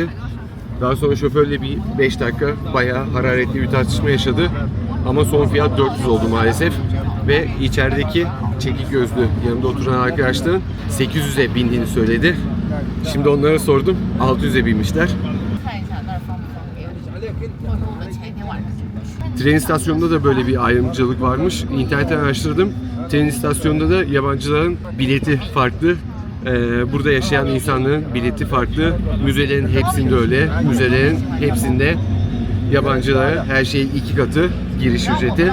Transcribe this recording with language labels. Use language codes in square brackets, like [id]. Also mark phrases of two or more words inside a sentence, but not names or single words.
[tr] Daha sonra şoförle bir 5 dakika bayağı hararetli bir tartışma yaşadı. Ama son fiyat 400 oldu maalesef. Ve içerideki çekik gözlü yanımda oturan arkadaşların 800'e bindiğini söyledi. Şimdi onlara sordum. 600'e binmişler. [zh] 看一下那儿方不方便。我说我们前一天晚上。 [tr] Tren istasyonunda da böyle bir ayrımcılık varmış. İnternetten araştırdım. Tren istasyonunda da yabancıların bileti farklı. Burada yaşayan insanların bileti farklı. Müzelerin hepsinde öyle. Müzelerin hepsinde yabancılara her şey 2 katı giriş ücreti.